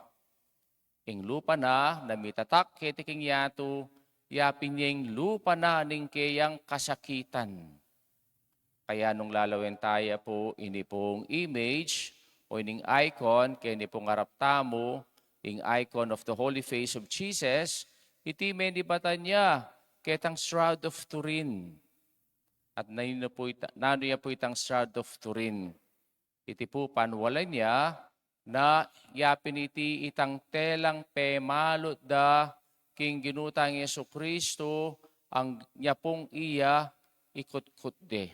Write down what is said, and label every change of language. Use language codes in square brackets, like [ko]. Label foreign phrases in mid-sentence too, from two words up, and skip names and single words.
[pam] Ing lupa na, namitatak, ketiking yato, yapin niyang lupa na ning kayang kasakitan. Kaya nung lalawin tayo po, ini pong image o ining icon, kaya ini pong harap tamo, ing [en] icon of the Holy Face of Jesus, [pam] iti menibatan niya, ketang Shroud of Turin. At nano niya po itang Shroud of Turin. Iti po panwala niya na yapin iti itang telang pemalot da king ginutang Yesu Kristo ang niya pong iya ikot-kot de.